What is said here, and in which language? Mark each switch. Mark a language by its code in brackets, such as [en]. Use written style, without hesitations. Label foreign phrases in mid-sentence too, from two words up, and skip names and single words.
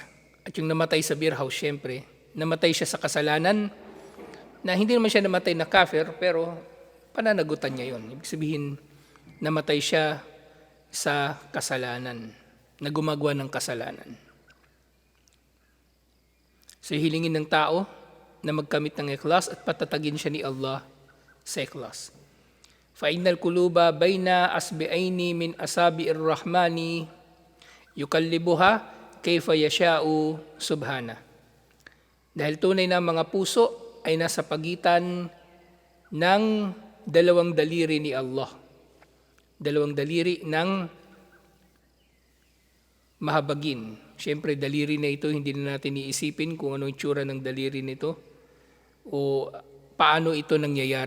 [tl] At yung namatay sa [en] beer house, [tl] syempre, namatay siya sa kasalanan na hindi naman siya namatay na kafir, pero pananagutan niya yun. Ibig sabihin, namatay siya sa kasalanan, na gumagawa ng kasalanan. So hilingin ng tao na magkamit ng ikhlas at patatagin siya ni Allah sa ikhlas. [ar] فَإِنَّ الْقُلُوبَ بَيْنَ أَصْبِعَيْنِ مِنْ أَصَابِعِ الرَّحْمَنِ يُقَلِّبُهَا كَيْفَ يَشَاءُ سُبْحَانَهُ. [tl] Dahil tunay na mga puso ay nasa pagitan ng dalawang daliri ni Allah. Dalawang daliri ng mahabagin. Siyempre, daliri na ito, hindi na natin iisipin kung ano yung tsura ng daliri nito o paano ito nangyayari.